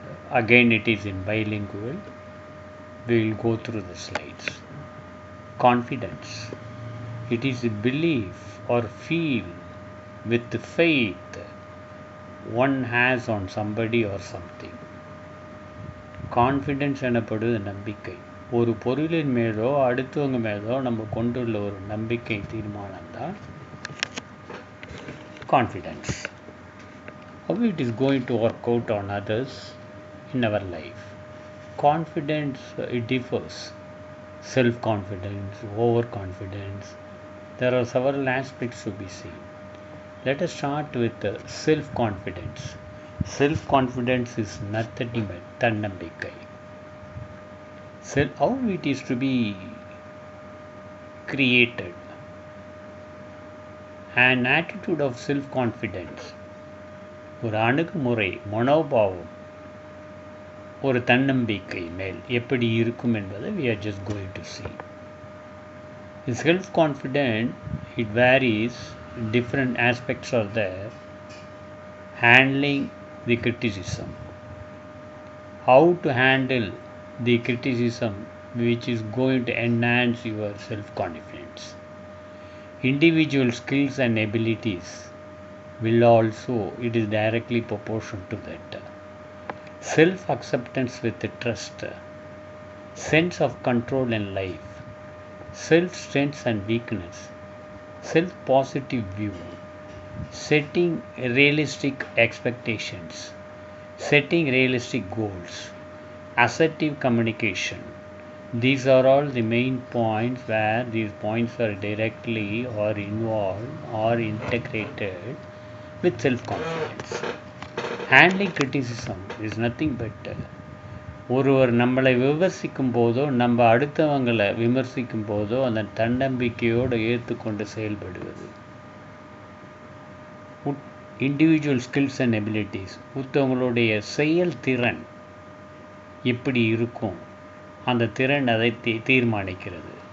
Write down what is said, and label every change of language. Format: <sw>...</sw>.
<en>Again, it is in bilingual. We will go through the slides. Confidence. It is a belief or feel with the faith one has on somebody or something.</en> <ta>Confidence எனப்படுவது நம்பிக்கை. ஒரு பொருளின் மேலோ அடுத்தவங்க மேலோ நம்ம கொண்டுள்ள ஒரு நம்பிக்கை தீர்மானம் தான் confidence.</ta> <en>How it is going to work out on others in our life. Confidence, it differs. Self-confidence, overconfidence. There are several aspects to be seen. Let us start with self-confidence. Self-confidence is nothing but தன்னம்பிக்கை. How it is to be created. An attitude of self-confidence.</en> <ta>ஒரு அணுகுமுறை, மனோபாவம் ஒரு தன்னம்பிக்கை மேல் எப்படி இருக்கும் என்பதை</ta> <en>we are just going to see. In self-confident, it varies. Different aspects are there. Handling the criticism. How to handle the criticism which is going to enhance your self-confidence. Individual skills and abilities will also, it is directly proportional to that. Self-acceptance with trust. Sense of control in life. Self-strengths and weakness. Self-positive view. Setting realistic expectations. Setting realistic goals. Assertive communication. These are all the main points where these points are directly or involved or integrated with self-confidence. Handling criticism is nothing but</en> <ta>ஒருவர் நம்மளை விமர்சிக்கும் போதோ நம்ம அடுத்தவங்களை விமர்சிக்கும் போதோ அந்த தன்னம்பிக்கையோடு ஏற்றுக்கொண்டு செயல்படுவது. இண்டிவிஜுவல் ஸ்கில்ஸ் அண்ட் எபிலிட்டிஸ், ஒருத்தவங்களுடைய செயல்திறன் எப்படி இருக்கும் அந்த திறன் அதை தீர்மானிக்கிறது.</ta>